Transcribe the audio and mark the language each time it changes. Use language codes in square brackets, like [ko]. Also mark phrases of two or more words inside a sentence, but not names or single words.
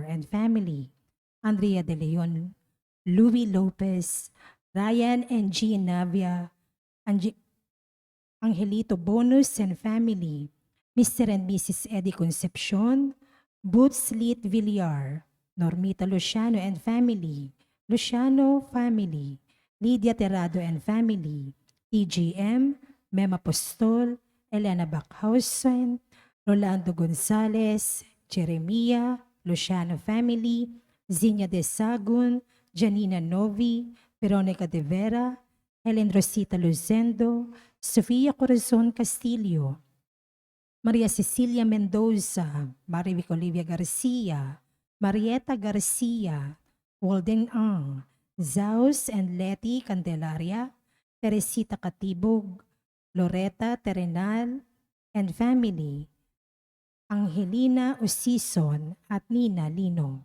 [en] and family, Andrea De Leon, Louis Lopez, Ryan and Jean Navia, Angelito Bonus and family, Mr. and Mrs. Eddie Concepcion, Boots Lit Villar, Normita Luciano and family, Luciano family, Lydia Terrado and family, TGM, Mema Postol, Elena Backhausen, Rolando Gonzalez, Jeremia, Luciano family, Zinia de Sagun, Janina Novi, Veronica de Vera, Helen Rosita Luzendo, Sofia Corazon Castillo, Maria Cecilia Mendoza, Marivic Olivia Garcia, Marieta Garcia, Walden Ang, Zaus and Letty Candelaria, Teresita Katibog, Loretta Terenal and family, Angelina Usison at Nina Lino.